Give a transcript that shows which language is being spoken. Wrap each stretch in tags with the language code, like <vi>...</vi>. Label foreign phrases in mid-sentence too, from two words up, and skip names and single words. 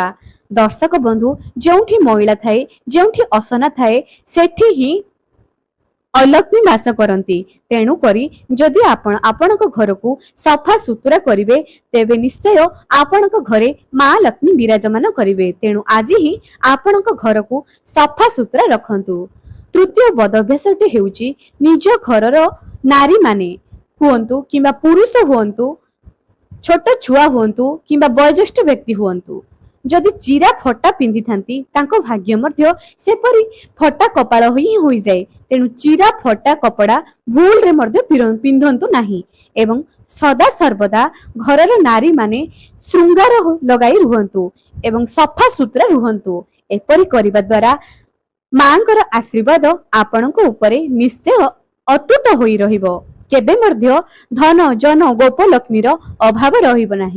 <or>ଦର୍ଶକ ବନ୍ଧୁ ଯେଉଁଠି ମହିଳା ଥାଏ ଯେଉଁଠି ଅସନା ଥାଏ ସେଠି ହିଁ ଅଲକ୍ଷ୍ମୀ ବାସ କରନ୍ତି। ତେଣୁ କରି ଯଦି ଆପଣ ଆପଣଙ୍କ ଘର କୁ ସଫା ସୁତୁରା କରିବେ ତେବେ ନିଶ୍ଚୟ ଆପଣଙ୍କ ଘରେ ମା ଲକ୍ଷ୍ମୀ ବିରାଜମାନ କରିବେ। ତେଣୁ ଆଜି ହିଁ ଆପଣଙ୍କ ଘର କୁ ସଫା ସୁତୁରା ରଖନ୍ତୁ। ତୃତୀୟ ବଦଅଭ୍ୟାସଟି ହେଉଛି ନିଜ ଘରର ନାରୀ ମାନେ ହୁଅନ୍ତୁ କିମ୍ବା ପୁରୁଷ ହୁଅନ୍ତୁ ଛୋଟ ପିଲା ହୁଅନ୍ତୁ କିମ୍ବା ବୟୋଜ୍ୟେଷ୍ଠ ବ୍ୟକ୍ତି ହୁଅନ୍ତୁ ଯଦି ଚିରା ଫଟା ପିନ୍ଧି ଥାଆନ୍ତି ତାଙ୍କ ଭାଗ୍ୟ ମଧ୍ୟ ସେପରି ଫଟା କପାଳ ହୋଇ ଯାଏ। ତେଣୁ ଚିରା ଫଟା କପଡ଼ା ଭୁଲ ରେ ମଧ୍ୟ ପିନ୍ଧନ୍ତୁ ନାହିଁ ଏବଂ ସଦା ସର୍ବଦା ଘରର ନାରୀ ମାନେ ଶୃଙ୍ଗାର ଲଗାଇ ରୁହନ୍ତୁ ଏବଂ ସଫା ସୁତୁରା ରୁହନ୍ତୁ। ଏପରି କରିବା ଦ୍ୱାରା ମାଙ୍କର ଆଶୀର୍ବାଦ ଆପଣଙ୍କ ଉପରେ ନିଶ୍ଚୟ ଅତୁଟ ହୋଇ ରହିବ। କେବେ ମଧ୍ୟ ଧନ ଜନ ଗୋପଲକ୍ଷ୍ମୀର ଅଭାବ ରହିବ ନାହିଁ।</or>